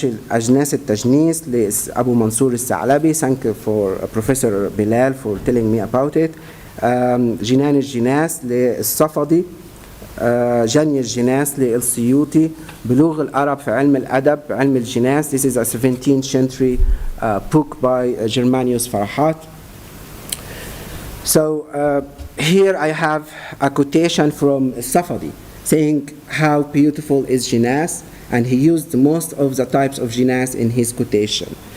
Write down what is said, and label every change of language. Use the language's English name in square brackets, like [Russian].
[Arabic] أجناس التجنيس لأبو منصور الثعلبي. [English] Thank you for Professor Bilal for telling me about it. [Arabic] جنان الجناس للصفدي. جني الجناس للسيوطي. بلوغ العرب في علم الأدب علم الجناس. [English] This is a 17th century book by Germanius Farahat. So here I have a quotation from Safadi saying how beautiful is Jinas, and he used most of the types of Jinas in his quotation.